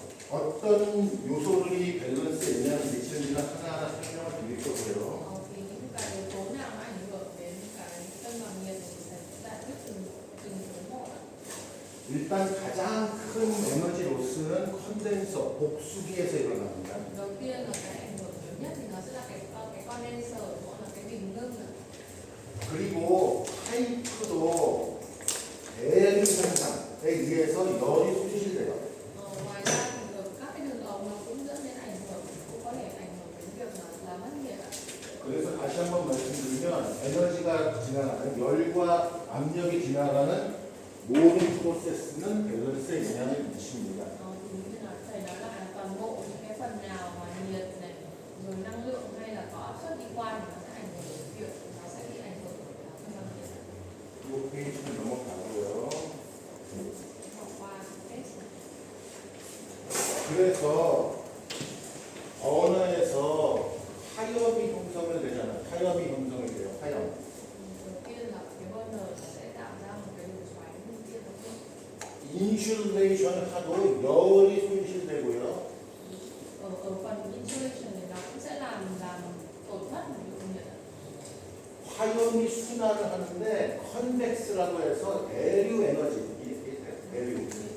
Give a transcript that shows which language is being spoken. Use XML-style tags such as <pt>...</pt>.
<ko>어떤 요소들이 밸런스에 영향을 미치는지는 하나하나 설명을 드릴 거고요.</ko> <vi>Thì những cái yếu tố nào nó ảnh hưởng đến cái cân bằng nhiệt thì thầy sẽ giải thích từng yếu tố một ạ.</vi> <ko>일단 가장 큰 에너지 로스는 컨덴서, 복수기에서 일어납니다.</ko> <vi>Đầu tiên là cái ảnh hưởng nhiều nhất thì nó sẽ là cái condenser, nó là cái bình ngưng ạ.</vi> <ko>그리고 파이프도 대류 현상에 의해서 열이 손실돼요.</ko> <vi>Ngoài ra thì các cái đường ống nó cũng dẫn đến ảnh hưởng, cũng có thể ảnh hưởng đến việc là mất nhiệt ạ.</vi> <ko>그래서 다시 한번 말씀드리면 에너지가 지나가는 열과 압력이 지나가는 모든 프로세스는 밸런스에 영향을 미칩니다.</ko> <vi>Thì như là thầy nói là toàn bộ những cái phần nào mà nhiệt này, rồi năng lượng hay là có áp suất đi qua thì nó sẽ ảnh hưởng đến việc nó sẽ bị ảnh hưởng bởi cân bằng nhiệt.</vi> <ko>이 페이지는 넘어가고요.</ko> <vi>Bỏ qua cái test này.</vi> <ko>그래서 언어에서 화염이 형성을 되잖아요. 화염이 형성이 돼요. 화염.</ko> <vi>Đầu tiên là cái burner nó sẽ tạo ra một cái luồng xoáy như kia đầu tiên.</vi> <ko>인슐레이션 하도 열이 손실되고요.</ko> <vi>Ở phần insulation thì nó cũng sẽ làm tổn thất một lượng nhiệt ạ.</vi> <ko>화염이 순환을 하는데 컨벡스라고 해서 대류 에너지, 대류.</ko>